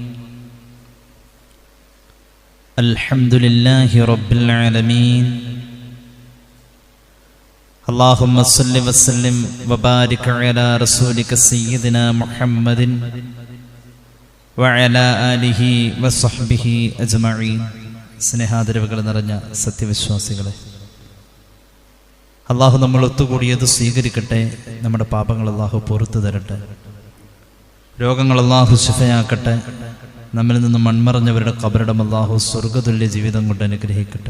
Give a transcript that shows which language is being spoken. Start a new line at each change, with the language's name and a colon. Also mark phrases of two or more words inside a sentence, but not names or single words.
Arabic: الحمد لله رب العالمين. اللهم صل وسلم وبارك على رسولك سيدنا محمد وعلى آله وصحبه أجمعين.
Malayalam: സ്നേഹാദരവുകൾ നിറഞ്ഞ സത്യവിശ്വാസികളെ, അള്ളാഹു നമ്മൾ ഒത്തുകൂടിയത് സ്വീകരിക്കട്ടെ. നമ്മുടെ പാപങ്ങൾ അള്ളാഹു പുറത്തു തരട്ടെ. രോഗങ്ങൾ അള്ളാഹു ശിഫയാക്കട്ടെ. നമ്മിൽ നിന്നും മൺമറഞ്ഞവരുടെ ഖബറിടം അള്ളാഹു സ്വർഗതുല്യ ജീവിതം കൊണ്ട് അനുഗ്രഹിക്കട്ടെ.